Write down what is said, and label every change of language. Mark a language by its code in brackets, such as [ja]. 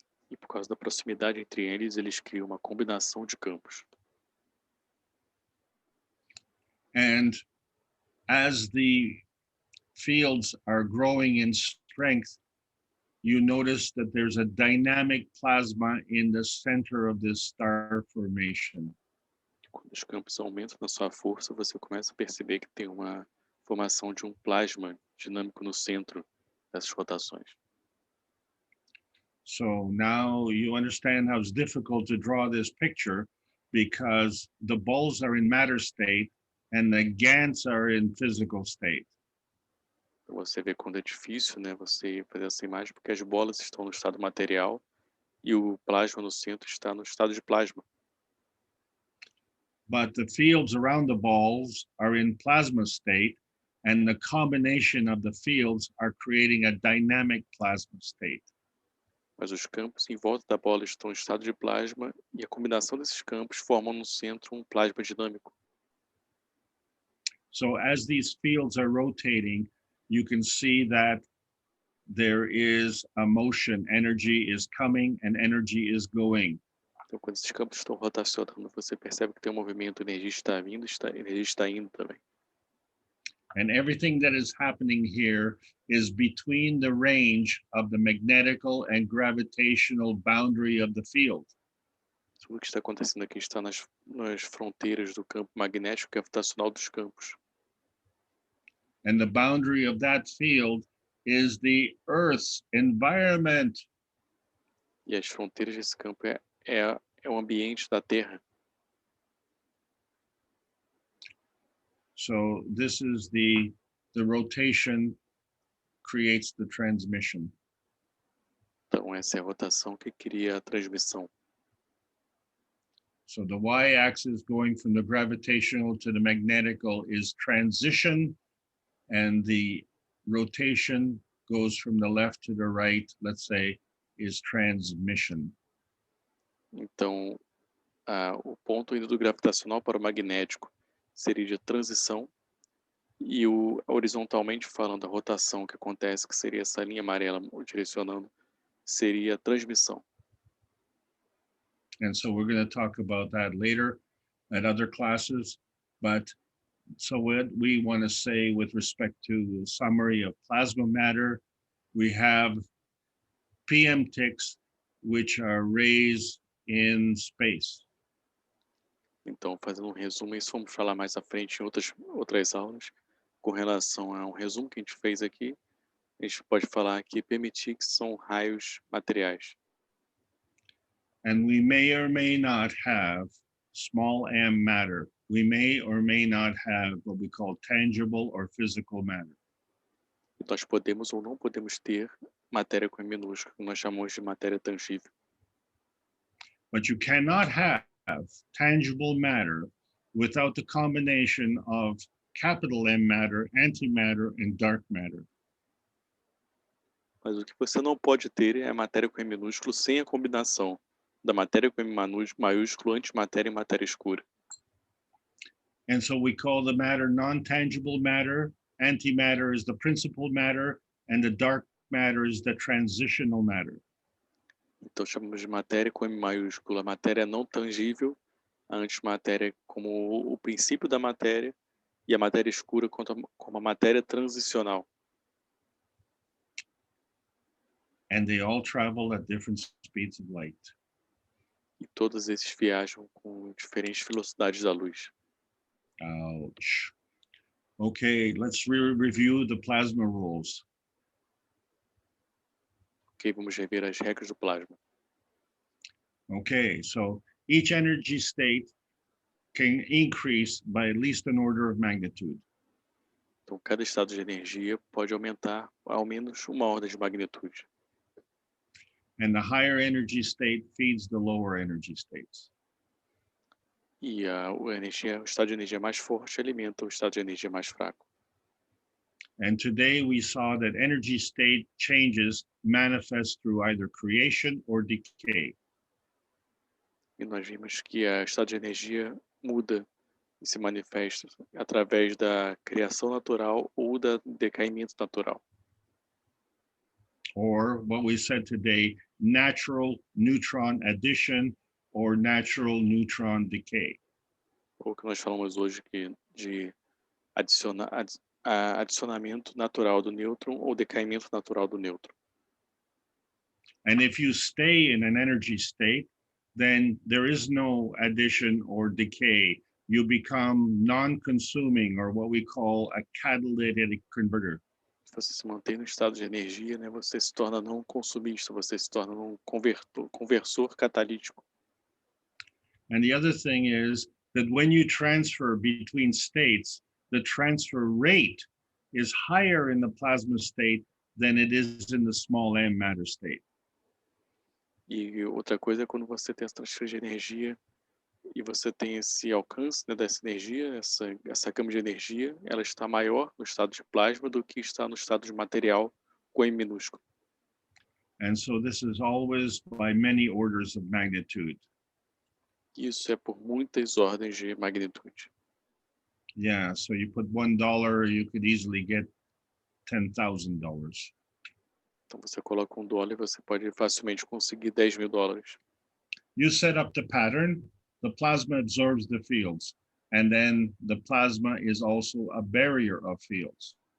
[pt] E por causa da proximidade entre eles, eles criam uma combinação de campos. [en] And as the fields are growing in strength, you notice that there's a dynamic plasma in the center of this star formation. [pt] Quando os campos aumentam na sua força, você começa a perceber que tem uma formação de um plasma dinâmico no centro dessas rotações. [en] So now you understand how it's difficult to draw this picture because the balls are in matter state and the GANs are in physical state. [pt] Você vê quando é difícil, né, você fazer essa imagem, porque as bolas estão no estado material e o plasma no centro está no estado de plasma. [en] But the fields around the balls are in plasma state, and the combination of the fields are creating a dynamic plasma state. [pt] Mas os campos em volta da bola estão em estado de plasma e a combinação desses campos formam no centro um plasma dinâmico. [en] So as these fields are rotating, you can see that there is a motion, energy is coming and energy is going. [pt] Então, quando esses campos estão rotacionando, você percebe que tem um movimento, energia está vindo, energia está indo também. [en] And everything that is happening here is between the range of the magnetical and gravitational boundary of the field. [pt] Tudo que está acontecendo aqui está nas fronteiras do campo magnético e gravitacional dos campos. [en] And the boundary of that field is the Earth's environment. [pt] E as fronteiras desse campo é o ambiente da Terra. [en] So this is the rotation creates the transmission. [pt] Então essa é a rotação que cria a transmissão. [en] So the y-axis going from the gravitational to the magnetical is transition, and the rotation goes from the left to the right, let's say, is transmission. [pt] Então, o ponto indo do gravitacional para o magnético seria de transição, e horizontalmente falando, a rotação que acontece, que seria essa linha amarela direcionando, seria transmissão. [en] And so we're going to talk about that later at other classes. But so what we want to say with respect to the summary of plasma matter, we have PM ticks, which are rays in space. [pt] Então, fazendo um resumo, isso vamos falar mais à frente em outras aulas. Com relação a um resumo que a gente fez aqui, a gente pode falar que PM ticks são raios materiais. [en] And we may or may not have small m matter. We may or may not have what we call tangible or physical matter. [pt] Nós podemos ou não podemos ter matéria com M minúsculo, que nós chamamos de matéria tangível. [en] But you cannot have tangible matter without the combination of capital M matter, antimatter, and dark matter. [pt] Mas o que você não pode ter é a matéria com M minúsculo sem a combinação da matéria com M maiúsculo, antimatéria e matéria escura. [en] And so we call the matter non-tangible matter. Antimatter is the principal matter, and the dark matter is the transitional matter. [pt] Então chamamos de matéria com M maiúsculo a matéria não tangível, a antimatéria como o princípio da matéria e a matéria escura como a matéria transicional. [en] And they all travel at different speeds of light. [pt] E todos esses viajam com diferentes velocidades da luz. [en] Ouch. Okay, let's review the plasma rules. [pt] Ok, vamos rever as regras do plasma. [en] Okay, so each energy state can increase by at least an order of magnitude. [pt] Então, cada estado de energia pode aumentar ao menos uma ordem de magnitude. [en] And the higher energy state feeds the lower energy states. [pt] E o estado de energia mais forte alimenta o estado de energia mais fraco. [en] And today we saw that energy state changes manifest through either creation or decay. [pt] E nós vimos que o estado de energia muda e se manifesta através da criação natural ou do decaimento natural. [en] Or what we said today, natural neutron addition or natural neutron decay. [pt] Ou que nós falamos hoje de adicionamento natural do nêutron ou decaimento natural do nêutron. [en] And if you stay in an energy state, then there is no addition or decay. You become non-consuming, or what we call a catalytic converter. [pt] Se você se mantém no estado de energia, né, você se torna não consumista, você se torna um conversor catalítico. [en] And the other thing is that when you transfer between states, the transfer rate is higher in the plasma state than it is in the small m matter state. [pt] E outra coisa é quando você tem essa transferência de energia e você tem esse alcance, né, dessa energia, essa gama de energia, ela está maior no estado de plasma do que está no estado de material com M minúsculo. [en] And so this is always by many orders of magnitude. [pt] Isso é por muitas ordens de magnitude. [en] Yeah, so you put $1, you could easily get $10,000. [pt] Então você coloca $1 e você pode facilmente conseguir $10.000. [en] You set up the pattern, the plasma absorbs the fields, and then the plasma is also a barrier of fields.